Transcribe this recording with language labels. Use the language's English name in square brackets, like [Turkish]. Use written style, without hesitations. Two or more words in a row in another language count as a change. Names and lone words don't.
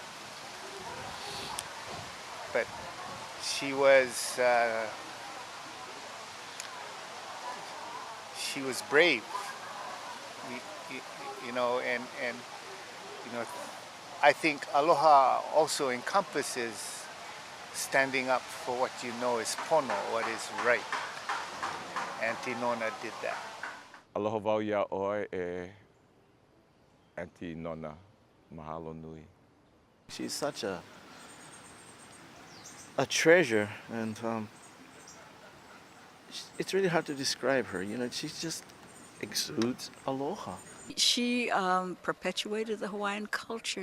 [English] But she was brave. You know, and you know, I think aloha also encompasses standing up for what you know is pono, what is right. Aunty Nona did that. [Hawaiian] Aloha wau ia oe e Aunty Nona. Mahalo nui. [English] She's such a treasure, and it's really hard to describe her. You know, she just exudes aloha. She perpetuated the Hawaiian culture.